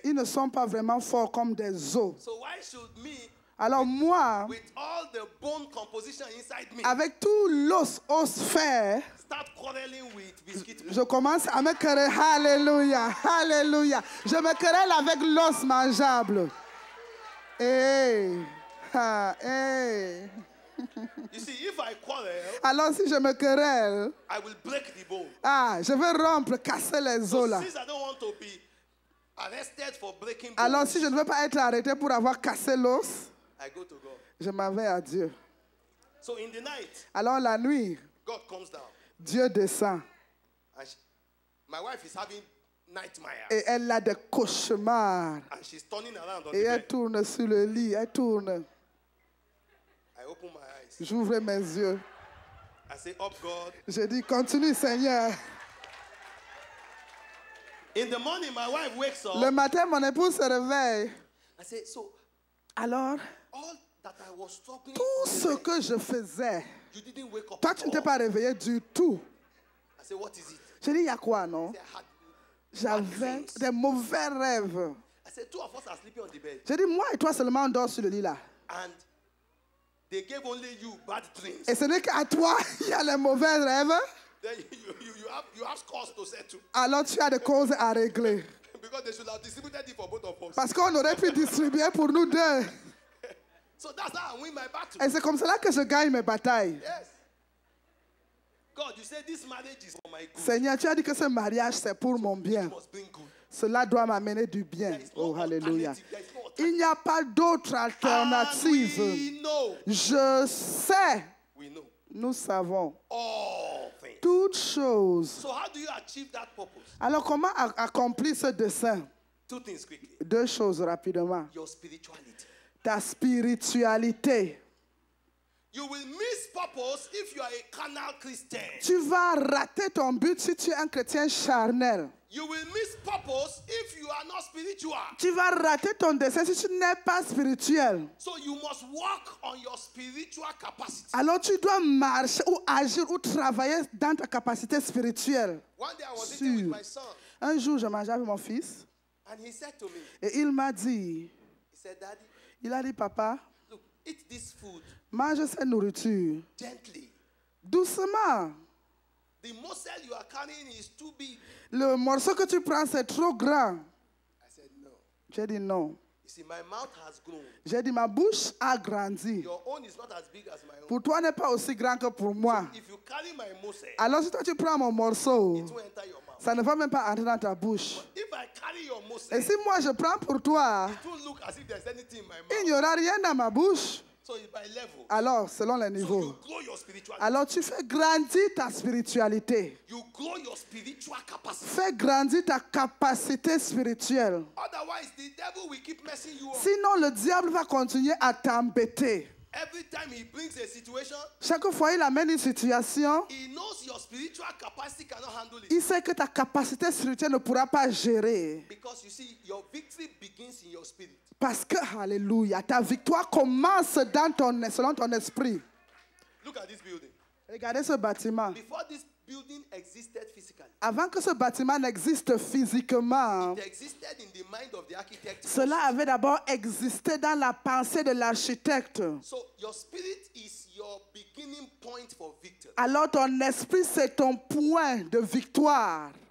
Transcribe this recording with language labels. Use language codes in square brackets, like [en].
[fr] Ils ne sont pas vraiment forts comme des os. [en] So why should me, [fr] Alors moi, [en] with all the bone composition inside me, [fr] avec tout l'os osphère, [en] start quarreling with biscuit bone? [fr] je commence à me quereller. Alléluia, alléluia. Je me querelle avec l'os mangeable. Hey, hey. [en] You see, if I quarrel, [fr] Alors si je me querelle, [en] I will break the bone. [fr] je vais rompre, casser les os [en] So [fr] là. [en] since I don't want to be arrested for breaking [fr] Alors [en] bones, [fr] si je ne veux pas être arrêté pour avoir cassé l'os, [en] I go to God. [fr] je m'en vais à Dieu. [en] So in the night, [fr] Alors la nuit, [en] God comes down. [fr] Dieu descend. [en] And my wife is having nightmares. [fr] Et elle a des cauchemars. [en] And she's turning around on [fr] Et [en] the [fr] elle [en] bed. [fr] tourne sur le lit, elle tourne. [en] I open my eyes. [fr] J'ouvre mes yeux. [en] I say, up God. [fr] Je dis, continue Seigneur. [en] In the morning, my wife wakes up. [fr] Le matin, mon épouse se réveille. [en] I say, so [fr] Alors, [en] all that I was talking [fr] tout ce que je faisais, [en] you didn't wake up. [fr] toi, [en] at [fr] tu ne t'es [en] all. [fr] pas réveillé du tout. [en] I say, what is it? [fr] Je dis, il y a quoi, non? [en] I say, I had [fr] J'avais [en] dreams. [fr] des mauvais rêves. [en] I said, two of us are sleeping on the bed. [fr] Je dis, moi et toi seulement, on dort sur le lit là. [en] And they gave only you bad dreams. [fr] Et ce n'est qu'à toi, il y a les mauvais rêves. [en] Then you have scores to settle. [fr] Alors tu as des causes à régler. [en] Because they should have distributed it for both of us. [fr] Parce qu'on aurait pu distribuer pour nous deux. [en] So that's how I win my battle. [fr] Et c'est comme cela que je gagne mes batailles. [en] Yes. God, you said this marriage is for my good. [fr] Seigneur, tu as dit que ce mariage, c'est pour mon bien. [en] It must bring good. [fr] Cela doit m'amener du bien. [en] There is no [fr] Oh, alléluia. [en] alternative. There is no alternative. [fr] Il n'y a pas d'autre [en] And [fr] alternative. [en] we know. [fr] Je sais, [en] We know [fr] nous savons [en] all things. [fr] toutes choses. [en] So how do you achieve that purpose? [fr] Alors comment accomplir ce dessein? [en] Two things quickly. [fr] Deux choses rapidement. [en] Your spirituality. [fr] Ta spiritualité. [en] You will miss purpose if you are a carnal Christian. [fr] Tu vas rater ton but si tu es un chrétien charnel. [en] You will miss purpose if you are not spiritual. [fr] Tu vas rater ton dessein si tu n'es pas spirituel. [en] So you must work on your spiritual capacity. [fr] Alors tu dois marcher ou agir ou travailler dans ta capacité spirituelle. [en] One day I was eating with [fr] Sûr. [en] my son, [fr] Un jour, je mangeais avec mon fils [en] and he said to me, [fr] et il m'a dit, [en] he said, Daddy, [fr] il a dit, papa, [en] look, eat this food [fr] mange cette nourriture [en] gently. [fr] doucement. [en] The muscle you are carrying is too big. [fr] Le morceau que tu prends, c'est trop grand. [en] I said, no. [fr] J'ai dit non. [en] You see, my mouth has grown. [fr] J'ai dit, ma bouche a grandi. [en] Your own is not as big as my own. [fr] Pour toi, n'est pas aussi grand que pour moi. [en] If you carry my muscle, [fr] Alors si toi, tu prends mon morceau, [en] it will enter your mouth. [fr] ça ne va même pas entrer dans ta bouche. [en] If I carry your muscle, [fr] Et si moi, je prends pour toi, [en] it won't look as if there's anything in my [fr] il [en] mouth. [fr] n'y aura rien dans ma bouche. [en] So it's by level. [fr] Alors, selon les [en] So [fr] niveaux. [en] you grow your spirituality. [fr] Alors, tu fais grandir ta spiritualité. [en] You grow your spiritual capacity. [fr] Fais grandir ta capacité spirituelle. [en] Otherwise, the devil will keep messing you up. [fr] Sinon, le diable va continuer à t'embêter. [en] Every time he brings a situation, [fr] Chaque fois il amène une situation, [en] he knows your spiritual capacity cannot handle it. [fr] il sait que ta capacité spirituelle ne pourra pas gérer. [en] Because you see, your victory begins in your spirit. [fr] Parce que, alléluia, ta victoire commence selon ton esprit. [en] Look at this building. [fr] Regardez ce bâtiment. [en] Before this building existed physically, [fr] Avant que ce bâtiment n'existe physiquement, [en] it existed in the mind of the architect. [fr] cela avait d'abord existé dans la pensée de l'architecte. [en] So your spirit is your beginning point for victory. [fr] Alors ton esprit, c'est ton point de victoire.